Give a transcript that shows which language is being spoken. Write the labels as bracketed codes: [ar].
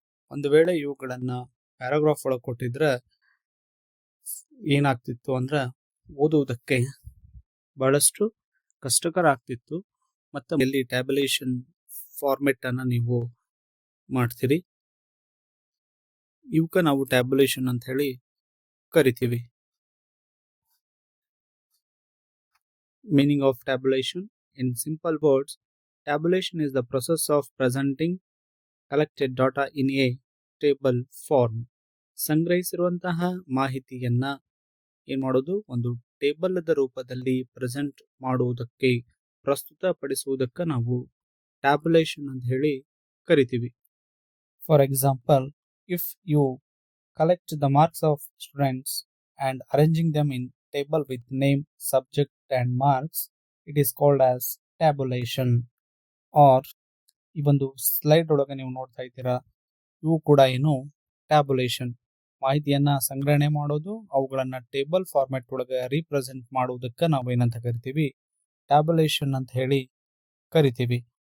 [kn] ಒಂದು ವೇಳೆ ಇವುಗಳನ್ನ ಪ್ಯಾರಾಗ್ರಾಫ್ ಒಳಗೆ ಕೊಟ್ಟಿದ್ರೆ ಏನಾಗ್ತಿತ್ತು ಅಂದ್ರೆ ಓದುವುದಕ್ಕೆ ಬಹಳಷ್ಟು ಕಷ್ಟಕರ ಆಗ್ತಿತ್ತು. ಮತ್ತು ಇಲ್ಲಿ ಟ್ಯಾಬ್ಯುಲೇಷನ್ ಫಾರ್ಮೆಟ್ ಅನ್ನ ನೀವು ಮಾಡ್ತೀರಿ. ಇವಕ್ಕೆ ನಾವು ಟ್ಯಾಬ್ಯುಲೇಷನ್ ಅಂತ ಹೇಳಿ ಕರಿತೀವಿ. [en] Meaning of tabulation in simple words, tabulation is the process of presenting collected data in a table form. [kn] ಸಂಗ್ರಹಿಸಿರುವಂತಹ ಮಾಹಿತಿಯನ್ನ ಏನ್ ಮಾಡೋದು, ಒಂದು ಟೇಬಲ್ ರೂಪದಲ್ಲಿ ಪ್ರೆಸೆಂಟ್ ಮಾಡುವುದಕ್ಕೆ, ಪ್ರಸ್ತುತಪಡಿಸುವುದಕ್ಕೆ ನಾವು ಟ್ಯಾಬ್ಯುಲೇಷನ್ ಅಂತ ಹೇಳಿ ಕರಿತೀವಿ. [en] For example, if you collect the marks of students and arranging them in table with name, subject and marks, it is called as tabulation. [kn] Or ಈ ಒಂದು ಸ್ಲೈಡ್ ಒಳಗೆ ನೀವು ನೋಡ್ತಾ ಇದ್ದೀರಾ, ಇವು ಕೂಡ ಏನು ಟ್ಯಾಬ್ಯುಲೇಷನ್. ಮಾಹಿತಿಯನ್ನ ಸಂಗ್ರಹಣೆ ಮಾಡೋದು, ಅವುಗಳನ್ನ ಟೇಬಲ್ ಫಾರ್ಮ್ಯಾಟ್ ಒಳಗೆ ರೀಪ್ರೆಸೆಂಟ್ ಮಾಡುವುದಕ್ಕೆ ನಾವು ಏನಂತ ಕರಿತೀವಿ, ಟ್ಯಾಬ್ಯುಲೇಷನ್ ಅಂತ ಹೇಳಿ ಕರಿತೀವಿ.